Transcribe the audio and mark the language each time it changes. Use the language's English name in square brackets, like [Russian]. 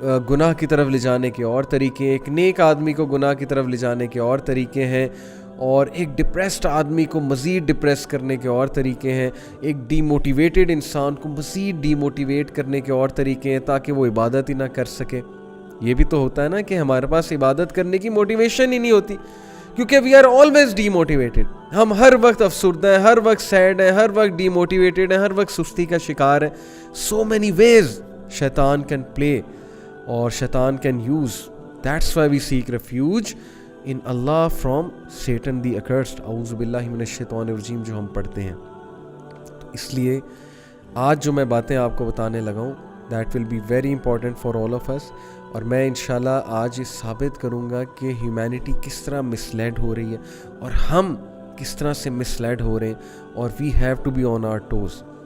[Urdu] گناہ کی طرف لے جانے کے اور طریقے, ایک نیک آدمی کو گناہ کی طرف لے جانے کے اور طریقے ہیں, اور ایک ڈپریسڈ آدمی کو مزید ڈپریس کرنے کے اور طریقے ہیں, ایک ڈی موٹیویٹڈ انسان کو مزید ڈی موٹیویٹ کرنے کے اور طریقے ہیں تاکہ وہ عبادت ہی نہ کر سکے. یہ بھی تو ہوتا ہے نا کہ ہمارے پاس عبادت کرنے کی موٹیویشن ہی نہیں ہوتی, کیونکہ [English] We are always demotivated. [Urdu] ہم ہر وقت افسردہ ہیں, ہر وقت سیڈ ہیں, ہر وقت ڈی موٹیویٹڈ ہیں, ہر وقت سستی کا شکار ہیں. [English] So many ways شیطان can play اور شیطان can use. That's why we seek refuge in Allah from Satan the accursed. [Arabic] اعوذ باللہ من الشیطان الرجیم [Urdu] جو ہم پڑھتے ہیں. تو اس لیے آج جو میں باتیں آپ کو بتانے لگا ہوں [English] That will be very important for all of us. [Urdu] اور میں انشاءاللہ آج یہ ثابت کروں گا کہ ہیومینٹی کس طرح مسلیڈ ہو رہی ہے اور ہم کس طرح سے مسلیڈ ہو رہے ہیں, اور [English] We have to be on our toes.